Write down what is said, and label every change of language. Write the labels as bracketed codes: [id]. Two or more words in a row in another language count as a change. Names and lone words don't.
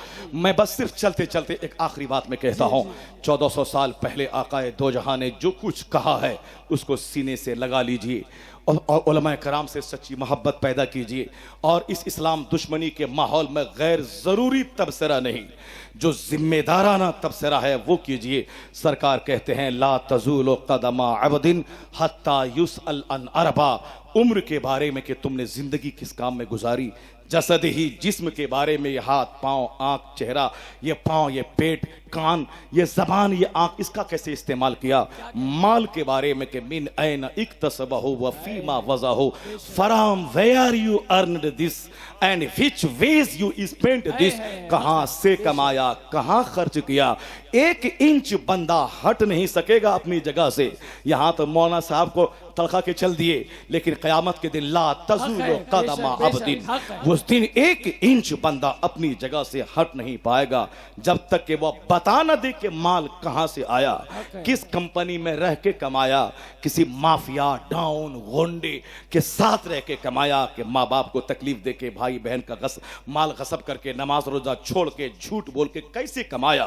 [hi] मैं बस सिर्फ चलते चलते एक आखिरी बात मैं कहता हूँ। 1400 साल पहले आकाए दो जहां ने जो कुछ कहा है उसको सीने से लगा लीजिए और उलमाए कराम से सच्ची मोहब्बत पैदा कीजिए और इस इस्लाम दुश्मनी के माहौल में गैर ज़रूरी तबसरा नहीं, जो जिम्मेदाराना तबसरा है वो कीजिए। सरकार कहते हैं [ar] لا تزول قدما عبد حتى يسأل عن أربع. उम्र के बारे में कि तुमने जिंदगी किस काम में गुजारी, जसद ही जिस्म के बारे में ये हाथ पाँव आँख चेहरा, ये पाँव ये पेट कान ये जबान ये आँख इसका कैसे इस्तेमाल किया। [hi] माल के बारे में कि [ar] من أين اكتسبه وفيما وضعه, [en] From where you earned this and which ways you spent this. [hi] कहाँ से कमाया, कहाँ खर्च किया। 1 इंच बंदा हट नहीं सकेगा अपनी जगह से। यहाँ तो मौलाना साहब को तड़का के चल दिए, लेकिन क़यामत के दिन [ar] لا تزول قدما عبد, [hi] उस दिन 1 इंच बंदा अपनी जगह से हट नहीं पाएगा जब तक कि वह बता न दे कि माल कहां से आया, किस कंपनी में रह के कमाया, किसी माफिया डाउन गुंडे के साथ रह के कमाया कि माँ बाप को तकलीफ दे के भाई बहन का माल गसब करके नमाज रोजा छोड़ के झूठ बोल के कैसे कमाया।